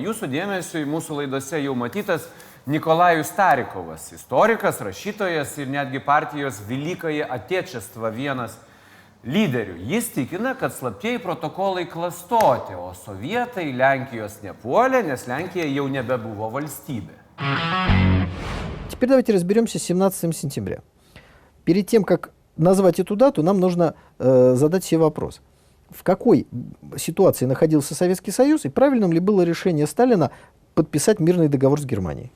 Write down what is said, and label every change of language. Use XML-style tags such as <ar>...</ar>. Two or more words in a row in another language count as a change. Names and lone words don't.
<lt>Jūsų dėmesio į mūsų laidose jau matytas Nikolajus Starikovas, istorikas, rašytojas ir netgi partijos Velykaja Atečestva vienas lyderių. Jis tikina, kad slaptieji protokolai klastoti, o sovietai Lenkijos nepuolė, nes Lenkija jau nebebuvo valstybė.</lt> <ru>Теперь давайте разберемся с 17 сентября. Перед тем, как назвать эту дату, нам нужно задать себе вопрос. в какой ситуации находился Советский Союз и правильным ли было решение Сталина подписать мирный договор с Германией?</ru>